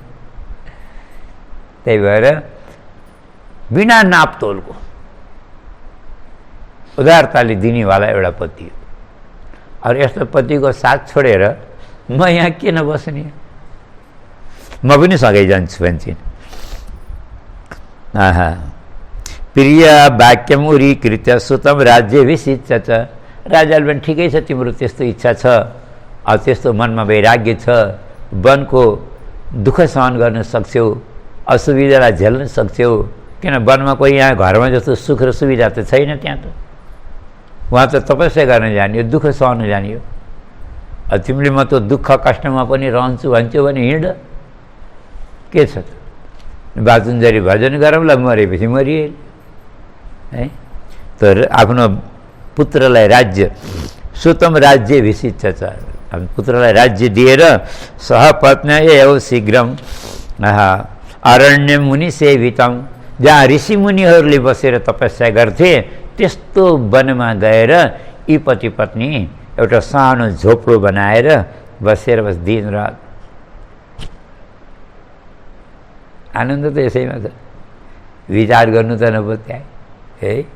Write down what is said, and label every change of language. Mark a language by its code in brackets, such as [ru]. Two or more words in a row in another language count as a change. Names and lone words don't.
[ne] त्यही भएर बिना नापतोलको उदारताले दिनेवाला एउटा पति हो। और यस्तो पतिको साथ छोडेर म यहाँ किन बस्ने, म पनि सँगै जान्छु भन्छन्। [sa] प्रिय वाक्यम उरीकृत्य सुतम राज्याभिषिच्य च। [ne] राजाले पनि ठिकै छ, तिम्रो त्यस्तो इच्छा छ, त्यस्तो मनमा वैराग्य छ, वनको दुःख सहन गर्न सक्छौ, असुविधालाई झेल्न सक्छौ, किन वनमा कोही यहाँ घरमा जस्तो सुख र सुविधा त छैन। त्यहाँ त उहाँ त तपस्या गर्न जाने हो, दुःख सहन जाने हो। तिमीले म त दुःख कष्टमा पनि रहन्छु भन्छौ भने हिँड, के छ त? बाजुन्जरी भजन गरौँला, मरेपछि मरिए है। तर आफ्नो पुत्रलाई राज्य, [sa] सुतम राज्याभिषिच्य च, [ne] आफ्नो पुत्रलाई राज्य दिएर [sa] सहपत्न्या एव शीघ्रम अरण्य मुनि सेवितम, [ne] जहाँ ऋषि मुनिहरूले बसेर तपस्या गर्थे त्यस्तो वनमा गएर यी पति पत्नी एउटा सानो झोपडो बनाएर बसेर बस दिन रात। आनन्द त यसैमा छ, विचार गर्नु त नपत्याए है।